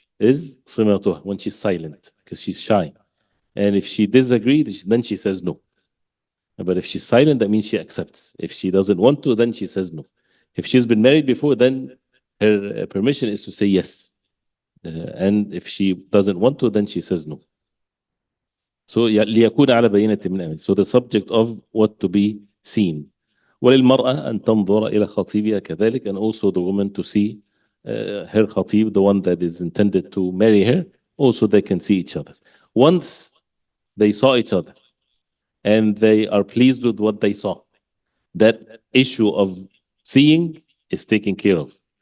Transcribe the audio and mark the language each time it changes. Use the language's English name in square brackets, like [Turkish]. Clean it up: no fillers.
[English] Is simatuh, when she's silent, because she's shy. And if she disagrees, then she says no. But if she's silent, that means she accepts. If she doesn't want to, then she says no. If she's been married before, then her permission is to say yes. And if she doesn't want to, then she says no. [Arabic] So ليكون على بينة من أمر. [English] So the subject of what to be seen. [Arabic] وللمرأة أن تنظر إلى خطيبها كذلك, [English] and also the woman to see her khatib, the one that is intended to marry her, also they can see each other. Once they saw each other and they are pleased with what they saw, that issue of seeing is taken care of.